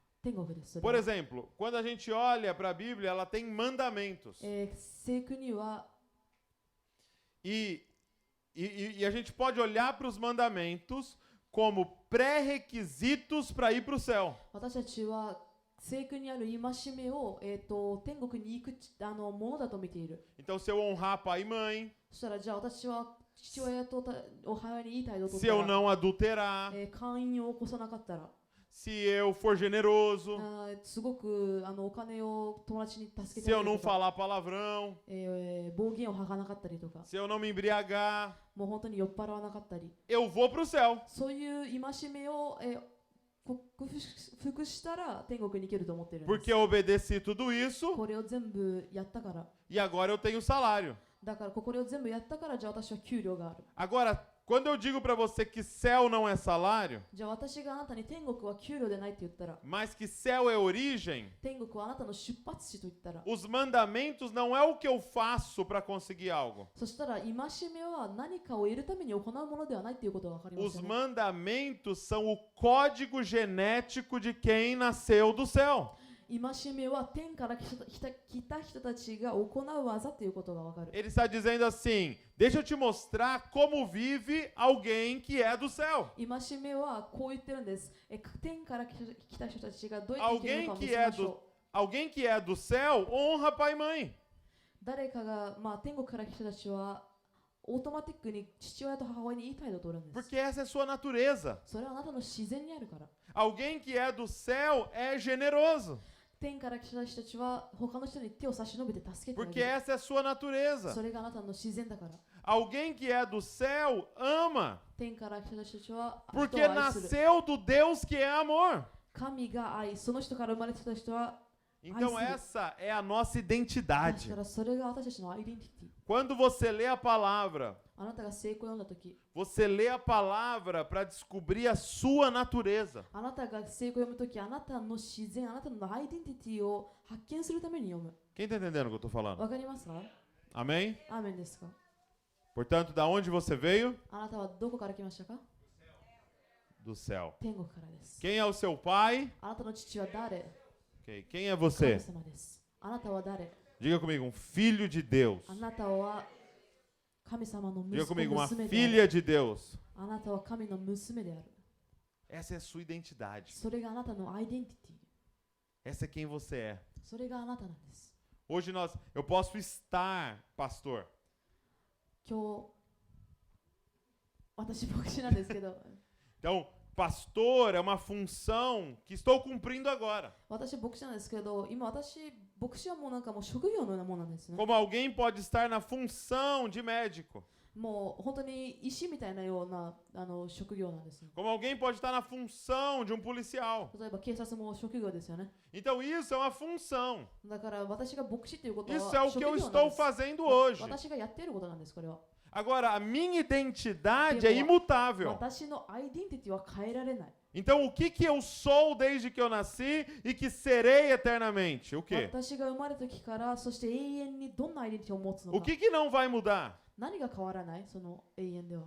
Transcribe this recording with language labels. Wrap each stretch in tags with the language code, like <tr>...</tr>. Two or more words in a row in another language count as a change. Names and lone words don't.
<ja>天国です。それ</ja> <pt>Por</pt> <ja>は</ja> <pt>exemplo, quando a gente olha para a Bíblia, ela tem mandamentos.</pt> <ja>聖句には</ja> <pt>E a gente pode olhar para os mandamentos como pré-requisitos para ir para o céu.</pt> <ja>私たちは聖句にある戒めを、天国に行くものだと見ている。</ja> <pt>Então, se eu honrar pai e mãe,</pt> <ja>そしたらじゃあ私は父親と母親にいい態度を取</ja> <pt>se</pt> <ja>った</ja> <pt>eu</pt> <ja>ら、</ja> <pt>não adulterar,</pt> <ja>姦淫を起こさなかったら、</ja> <pt>se eu for generoso,</pt> <ja>すごくお金を友達に助け</ja> <pt>se</pt> <ja>てあ</ja> <pt>eu</pt> <ja>げ</ja> <pt>não</pt> <ja>るとか、</ja> <pt>falar palavrão,</pt> <ja>暴言を吐かなかったりとか、</ja> <pt>se eu não me embriagar,</pt> <ja>もう本当に酔っ払わなかったり、</ja> <pt>eu vou para o céu.</pt> <ja>そういう戒めを、克服したら天国に行けると思っているんで</ja> <pt>Porque</pt> <ja>す。</ja> <pt>eu obedeci tudo isso</pt> <ja>これを全部やったから。</ja> <pt>e agora eu tenho salário.</pt> <ja>だからこれを全部やったから、じゃあ私は給料がある。</ja> <pt>Agora, quando eu digo para você que céu não é salário,</pt> <ja>じゃあ私があなたに天国は給料でないって言ったら、</ja> <pt>mas que céu é origem,</pt> <ja>天国はあなたの出発地と言ったら、</ja> <pt>os mandamentos não é o que eu faço para conseguir algo.</pt> <ja>そしたら戒めは何かを得るために行うものではないということが分かりま</ja> <pt>Os</pt> <ja>すよね。</ja> <pt>mandamentos são o código genético de quem nasceu do céu.</pt> <ja>戒めは天から来た人たちが行う技ということが分かる。</ja> <pt>Ele está dizendo assim: deixa eu te mostrar como vive alguém que é do céu.</pt> <ja>戒めはこう言ってるんです。天から来た人たちがどうやって生きるのかを見せましょう。</ja> <pt>Alguém que é do céu honra pai e mãe.</pt> <ja>誰かが、天国から来た人たちはオートマティックに父親と母親にいい態度を取るんです。</ja> <pt>Porque essa é sua natureza.</pt> <ja>それはあなたの自然にあるから。</ja> <pt>Alguém que é do céu é generoso.</pt> <ja>天から来た人たちは他の人に手を差し伸べて助けてあ</ja> <pt>Porque</pt> <ja>げる。</ja> <pt>essa é a sua natureza.</pt> <ja>それがあなたの自然だから。</ja> <pt>Alguém que é do céu ama.</pt> <ja>天から来た人たちは人</ja> <pt>Porque</pt> <ja>を愛する。</ja> <pt>nasceu do Deus que é amor.</pt> <ja>神が愛、その人から生まれてきた人は</ja> <pt>Então Ai, essa é a nossa</pt> <ja>だ</ja> <pt>identidade.</pt> <ja>からそれが私たちのアイデンティティ。</ja> <pt>Quando você lê a palavra,</pt> <ja>あなたが聖句を読んだとき、</ja> <pt>você lê a palavra para descobrir a sua natureza.</pt> <ja>あなたが聖句を読むとき、あなたの自然、あなたのアイデンティティを発見するために読む。</ja> <pt>Quem está entendendo o que eu estou falando?</pt> <ja>わかりますか？</ja> <pt>Amém?</pt> <ja>アーメンですか？</ja> <pt>Portanto, da onde você veio?</pt> <ja>あなたはどこから来ましたか？</ja> <pt>Do céu.</pt> <ja>天国からです。</ja> <pt>Quem é o seu pai?</pt> <ja>あなたの父は誰？</ja> <pt>Ok. Quem é</pt> <ja>神</ja> <pt>você?</pt> <ja>様です。あなたは誰？</ja> <pt>Diga comigo, um filho de Deus.</pt> <ja>あなたは神様の</ja> <pt>Diga</pt> <ja>息子</ja> <pt>comigo, uma</pt> <ja>娘である。</ja> <pt>filha de Deus.</pt> <ja>あなたは神の娘である。</ja> <pt>Essa é a sua identidade.</pt> <ja>それがあなたのアイデンティティ。</ja> <pt>Essa é quem você é.</pt> <ja>それがあなたなんです。</ja> <pt>Hoje eu posso estar, pastor.</pt> <ja>今日、私牧師なんですけど、</ja> <pt>Então, pastor é uma função que estou cumprindo agora.</pt> <ja>私牧師なんですけど、今私、牧師はもうなんかもう職業のようなものなんですね。</ja> <pt>Como alguém pode estar na função de médico.</pt> <ja>もう本当に医師みたいなような職業なんですね。</ja> <pt>Como alguém pode estar na função de um policial.</pt> <ja>例えば警察も職業ですよね。</ja> <pt>Então, isso é uma função.</pt> <ja>だから私が牧師ということは</ja> <pt>Isso é o</pt> <ja>職</ja> <pt>que</pt> <ja>業</ja> <pt>eu</pt> <ja>なん</ja> <pt>estou</pt> <ja>です。</ja> <pt>fazendo hoje.</pt> <ja>私がやっていることなんです、これは。</ja> <pt>Agora, a minha identidade é imutável.</pt> <ja>私のアイデンティティは変えられない。</ja> <pt>Então, o que eu sou desde que eu nasci e que serei eternamente? O quê?</pt> <ja>私が生まれた時から、そして永遠にどんなアイデンティティを持つの</ja> <pt>O</pt> <ja>か。</ja> <pt>que não vai mudar?</pt> <ja>何が変わらないその永遠では。</ja>